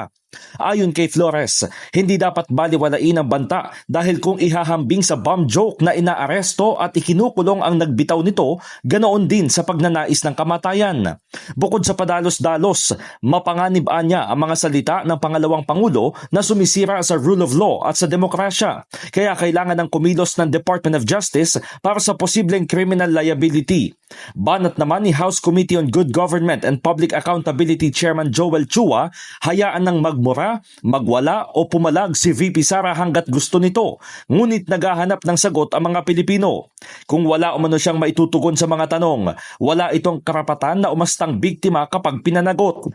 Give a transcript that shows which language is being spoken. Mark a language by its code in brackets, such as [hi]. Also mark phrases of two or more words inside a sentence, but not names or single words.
[tl] Ayon kay Flores, hindi dapat baliwalain ang banta dahil kung ihahambing sa bomb joke na inaaresto at ikinukulong ang nagbitaw nito, ganoon din sa pagnanais ng kamatayan. Bukod sa padalos-dalos, mapanganib niya ang mga salita ng pangalawang pangulo na sumisira sa [en] rule of law [tl] at sa demokrasya. Kaya kailangan ng kumilos ng Department of Justice para sa posibleng [en] criminal liability. [tl] Banat naman ni House Committee on Good Government and Public Accountability Chairman Joel Chua, hayaan ng magmura, magwala o pumalag si VP Sara hanggat gusto nito, ngunit naghahanap ng sagot ang mga Pilipino. Kung wala umano siyang maitutugon sa mga tanong, wala itong karapatan na umastang biktima kapag pinanagot.